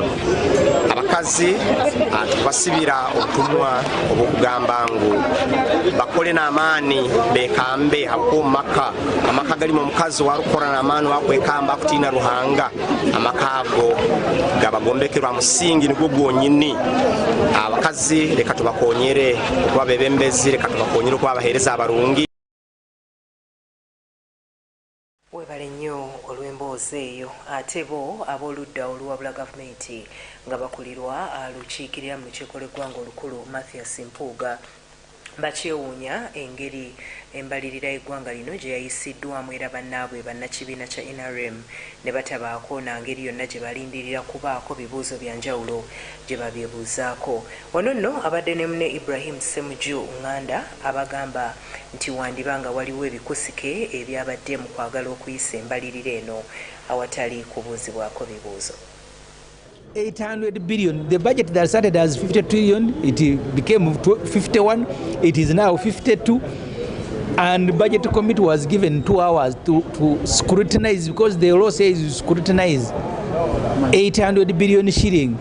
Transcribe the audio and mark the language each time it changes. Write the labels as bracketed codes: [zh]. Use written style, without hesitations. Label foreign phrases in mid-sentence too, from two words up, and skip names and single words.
[nyo] Abakazi tubasibira obutumwa obwokugamba ngu bakole n'amaani bekambe hakumaka amaka galimu omukazi warukora n'amaani wakwekamba akutina ruhanga amakago gabagombekerwa musingi nigwo gwonyini. Abakazi leka tubakonyere okuba bebembezi leka tubakonyere okuba abahereza abarungi. [lg] Webale nnyo olw'emboozi eyo ate bo ab'oludda oluwabula gavumenti nga bakulirwa alukiikirira mu lukiiko lw'eggwanga olukulu Mathias Mpuuga bakyewuunya engeri embalirira eggwanga lino gye yayisiddwamu era bannaabwe bannakibiina kya NRM ne batabaako na ngeri yonna gye balindirira kubaako bibuuzo bya njawulo gye babyebuuzaako. Wano nno abadde ne munne Ibrahim Ssemuju Nganda abagamba nti wandibanga waliwo ebikusike ebyabadde mu kwagala okuyisa embalirira eno awatali kubuuzibwako bibuuzo. [en] 800 billion. The budget that started as 50 trillion, it became 51. It is now 52. And the budget committee was given 2 hours to scrutinize, because the law says you scrutinize 800 billion shilling.